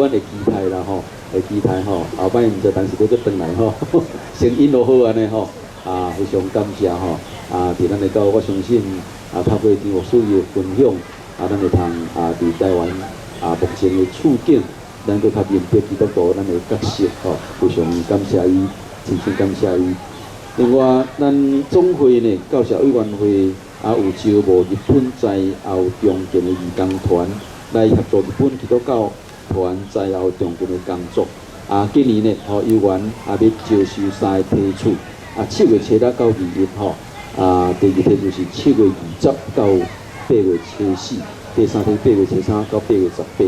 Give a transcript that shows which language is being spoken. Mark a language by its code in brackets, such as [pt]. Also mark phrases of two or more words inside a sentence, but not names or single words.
[nan] 阮会期待啦会期待后摆毋知当时要再转来声音都好安尼非常感谢伫咱的教，我相信透过张牧师的分享咱会通伫台湾目前的处境，咱搁较明白基督徒咱的角色非常感谢伊，真心感谢伊。另外，咱总会呢教社委员会有招募日本在后中建的义工团来协助日本基督教团在后中建的工作。今年呢，有缘要招收3个梯次，7月7日到2日第二梯就是7月20到8月4，第三梯8月3到8月18。